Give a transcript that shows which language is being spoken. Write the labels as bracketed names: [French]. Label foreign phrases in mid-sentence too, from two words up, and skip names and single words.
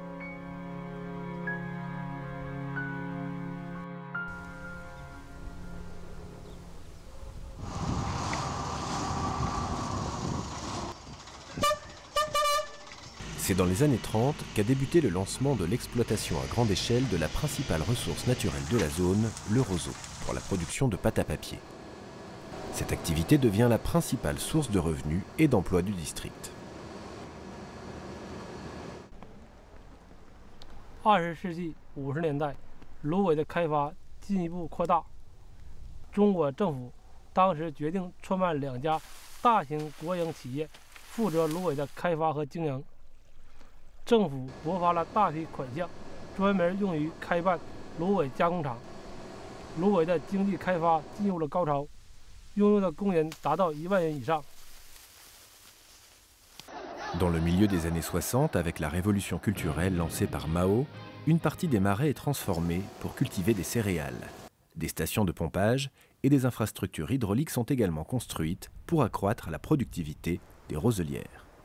[French] C'est dans les années 30 qu'a débuté le lancement de l'exploitation à grande échelle de la principale ressource naturelle de la zone, le roseau, pour la production de pâte à papier. Cette activité devient la principale source de revenus et d'emploi du district. [Chinese] 20 世纪50年代，芦苇的开发进一步扩大。中国政府当时决定创办2家大型国营企业，负责芦苇的开发和经营。政府拨发了大批款项，专门用于开办芦苇加工厂。芦苇的经济开发进入了高潮，拥有的工人达到1万人以上。 [French] Dans le milieu des années 60, avec la révolution culturelle lancée par Mao, une partie des marais est transformée pour cultiver des céréales. Des stations de pompage et des infrastructures hydrauliques sont également construites pour accroître la productivité des roselières.